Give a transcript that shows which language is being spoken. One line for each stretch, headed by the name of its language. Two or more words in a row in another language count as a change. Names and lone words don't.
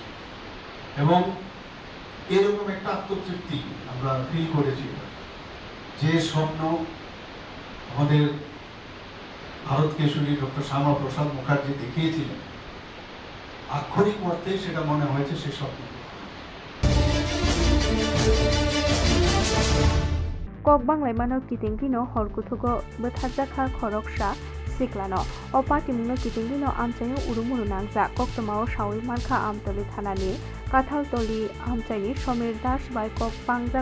Bangla: এবং এরকম একটা আত্মতৃপ্তি আমরা ফিল করেছি, যে স্বপ্ন আমাদের ভারত কেশরী ডক্টর শ্যামাপ্রসাদ মুখার্জি দেখিয়েছিলেন, আক্ষরিক অর্থেই সেটা মনে হয়েছে সে স্বপ্ন।
Kok Borok: कक बांग्लायमानो कितिंगिनो हरकुथुगो बोथारजाखा खरकसा सिक्लानो अपाटिमुनो कितिंगिनो आमचायो उरुमुरु नांजा कक्तमाओ सावि मार्का आमतली थानानि काथालतली आमचायनि समीर दास बाय कक पांजाक